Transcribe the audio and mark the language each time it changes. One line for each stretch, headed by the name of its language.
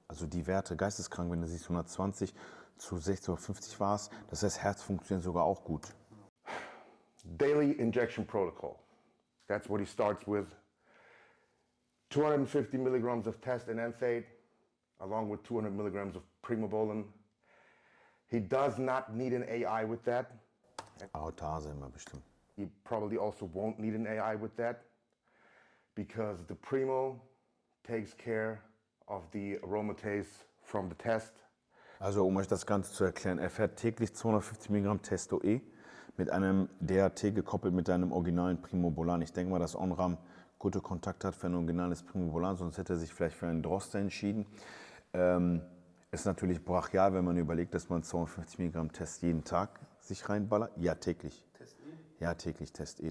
German: Also die Werte, geisteskrank, wenn du siehst 120 zu 60 oder 50 war es, das heißt, Herz funktioniert sogar auch gut.
English: Daily injection protocol. That's what he starts with. 250 milligrams of test and NSAID, along with 200 milligrams of Primobolan. He does not need an AI with that.
German: Aortase immer bestimmt.
English: He probably also won't need an AI with that because the Primo takes care of the aromatase from the test.
German: Also um euch das Ganze zu erklären, er fährt täglich 250 Milligramm Testo-E mit einem DHT gekoppelt mit einem originalen Primobolan. Ich denke mal, dass Onram gute Kontakt hat für ein originales Primobolan, sonst hätte er sich vielleicht für einen Droste entschieden. Ist natürlich brachial, wenn man überlegt, dass man 250 Milligramm Test jeden Tag sich reinballert. Ja, täglich. Ja, täglich Test-E.